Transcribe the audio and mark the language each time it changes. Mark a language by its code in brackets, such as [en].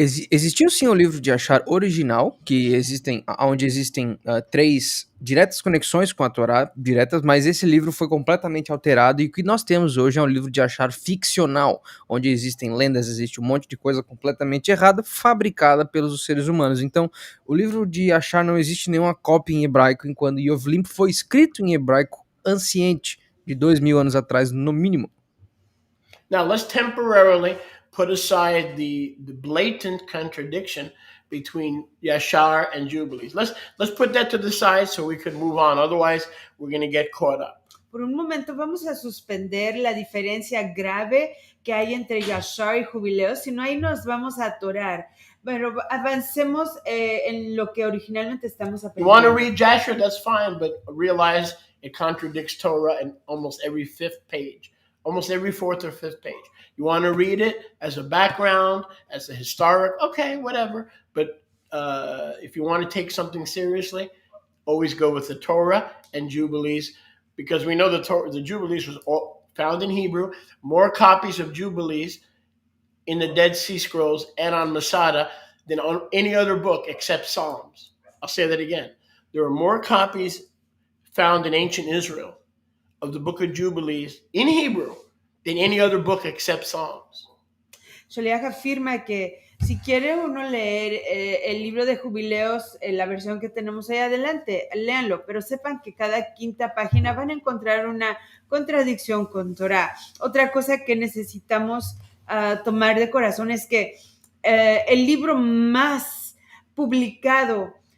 [pt] Existiu sim o livro de Yashar original, onde existem 3 diretas conexões com a Torá, diretas, mas esse livro foi completamente alterado e o que nós temos hoje é um livro de Yashar ficcional, onde existem lendas, existe um monte de coisa completamente errada, fabricada pelos seres humanos. Então, o livro de Yashar não existe nenhuma cópia em hebraico, enquanto Yovlim foi escrito em hebraico anciente, de 2000 anos atrás, no mínimo. [en] Now, let's temporarily put aside the blatant contradiction between Yashar and Jubilees. Let's put that to the side so we can move on. Otherwise, we're going to get caught up. Por un momento vamos a suspender la diferencia grave que hay entre Yashar y Jubileos, si no ahí nos vamos a atorar. Pero avancemos en lo que originalmente estamos aprendiendo. You want to read Jasher? That's fine, but realize it contradicts Torah in almost every 5th page, almost every 4th or 5th page. You want to read it as a background, as a historic, okay, whatever. But if you want to take something seriously, always go with the Torah and Jubilees, because we know the Jubilees was all found in Hebrew. More copies of Jubilees in the Dead Sea Scrolls and on Masada than on any other book except Psalms. I'll say that again. There are more copies found in ancient Israel of the book of Jubilees in Hebrew than any other book except Psalms. [es] Sholiach afirma que si quiere uno leer el libro de Jubileos, la versión que tenemos ahí adelante, léanlo, pero sepan que cada 5ª página van a encontrar una contradicción con Torah. Otra cosa que necesitamos tomar de corazón es que el libro más publicado